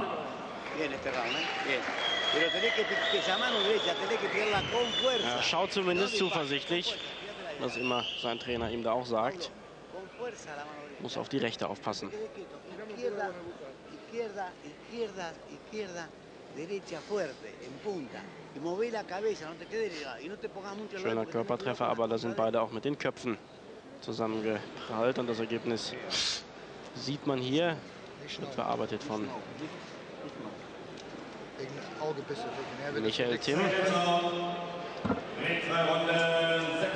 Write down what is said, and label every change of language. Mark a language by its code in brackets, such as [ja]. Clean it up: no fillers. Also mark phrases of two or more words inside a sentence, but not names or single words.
[es] Bien este round, bien. Pero tenés que esa mano derecha, tenés que tirarla con fuerza. [de] Er schaut zumindest zuversichtlich, was immer sein Trainer ihm da auch sagt. [es] Con fuerza la mano derecha. [de] Muss auf die Rechte aufpassen. [es] Quede quieto. Izquierda, izquierda, izquierda, izquierda, derecha fuerte, en punta. Y mover la cabeza, no te quedes y no te pongas mucho el [de] Schöner [es] porque tenés [de] Körpertreffer, [es] cuidado con [de] aber [es] la [de] da sind beide auch mit den Köpfen zusammengeprallt. Und das Ergebnis sieht man hier. Wird bearbeitet von Wegen Auge bist du wegen. Er will Michael Timm. Runde 6.